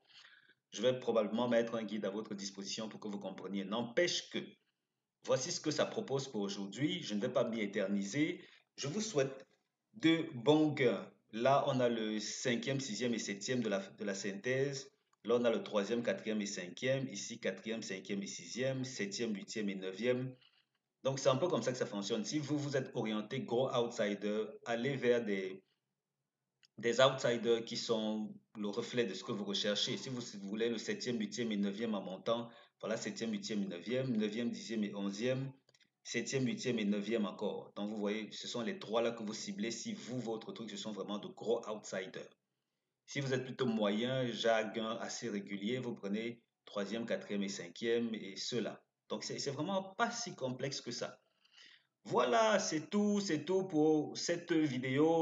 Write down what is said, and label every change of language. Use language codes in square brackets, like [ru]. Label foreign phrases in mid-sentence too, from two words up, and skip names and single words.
[fr] Je vais probablement mettre un guide à votre disposition pour que vous compreniez. N'empêche que voici ce que ça propose pour aujourd'hui. Je ne vais pas m'y éterniser. Je vous souhaite de bons gains. Là, on a le 5e, 6e et 7e de la synthèse. Là, on a le 3e, 4e et 5e. Ici, 4e, 5e et 6e, 7e, 8e et 9e. Donc, c'est un peu comme ça que ça fonctionne. Si vous vous êtes orienté gros outsider, allez vers des outsiders qui sont le reflet de ce que vous recherchez. Si vous voulez le 7e, 8e et 9e en montant, voilà 7e, 8e et 9e, 9e, 10e et 11e, 7e, 8e et 9e encore. Donc vous voyez, ce sont les trois là que vous ciblez si vous, votre truc, ce sont vraiment de gros outsiders. Si vous êtes plutôt moyen, jaguin, assez régulier, vous prenez 3e, 4e et 5e et ceux-là. Donc c'est vraiment pas si complexe que ça. Voilà, c'est tout pour cette vidéo.